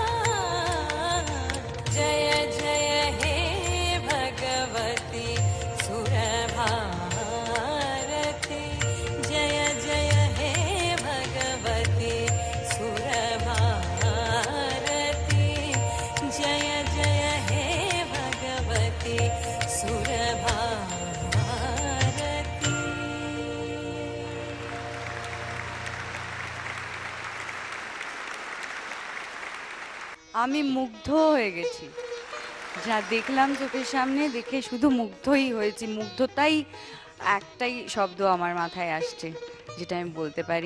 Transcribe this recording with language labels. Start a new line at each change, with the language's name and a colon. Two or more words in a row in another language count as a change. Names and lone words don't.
Sanskrit: जय जय हे भगवती सुरभारती, जय जय हे भगवती सुरभारती, जय जय हे भगवती सुरभारती।
Bangla: আমি মুগ্ধ হয়ে গেছি, যা দেখলাম চোখের সামনে, দেখে শুধু মুগ্ধই হয়েছি। মুগ্ধতাই একটাই শব্দ আমার মাথায় আসছে, যেটা আমি বলতে পারি।